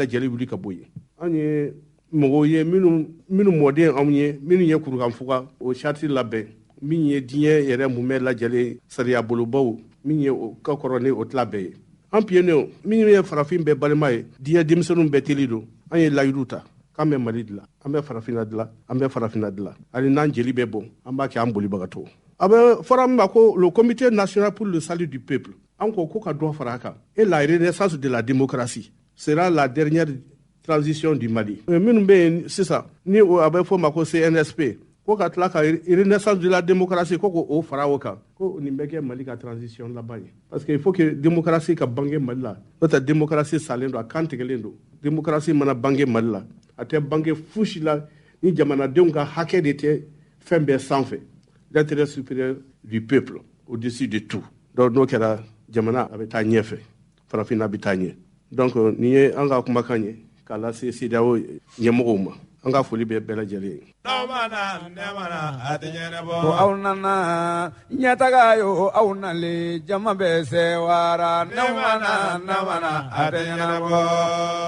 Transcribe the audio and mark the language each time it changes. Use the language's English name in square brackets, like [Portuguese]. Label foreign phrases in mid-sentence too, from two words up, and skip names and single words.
[Bambara] lajɛlen wuli ka bɔ yen an ye mɔgɔw ye minnu mɔden anw ye minnu ye kurukanfuga o charte labɛn min ye diɲɛ yɛrɛ mumɛ lajɛlen sariya bolobaw min ye o ka kɔrɔ ni o tila bɛɛ ye an piyennenw min ye farafin bɛɛ balima ye diɲɛ denmisɛnninw bɛɛ teli don an ye layidu ta k'an bɛ Mali dilan an bɛ farafinna dilan an bɛ farafinna dilan hali n'an jeli bɛ bɔn an b'a kɛ an bolibagatɔ a bɛ fɔra min ma ko [French] le comité national pour le salut du peuple [Bambara] an ko ka dɔ fara a kan [French] et la renaissance de la démocratie sera la dernière transition du Mali [Bambara] minnu bɛ yen sisan ni a bɛ fɔ ma ko CNSP ko ka tila ka [French] renaissance de la démocratie [Bambara] ko o fara o kan ko nin bɛ kɛ Mali ka transition laban ye [French] parce que il faut que démocratie [Bambara] ka bange Mali la n'o tɛ démocratie salen don a kan tigɛlen don démocratie mana bange Mali la a tɛ bange fosi la ni jamanadenw ka hakɛ de tɛ fɛn bɛɛ sanfɛ [French] l'intérêt supérieur du peuple au-dessus de tout [Bambara] donc n'o kɛra jamana a bɛ taa ɲɛfɛ farafinna bɛ taa ɲɛ donc nin ye an ka kumakan ye k'a lase CEDEAO ɲɛmɔgɔw ma an ka foli bɛ bɛɛ lajɛlen ye. ko aw nana ɲɛtaga yo aw nalen jama bɛ sewara namana a tɛ ɲɛnabɔ.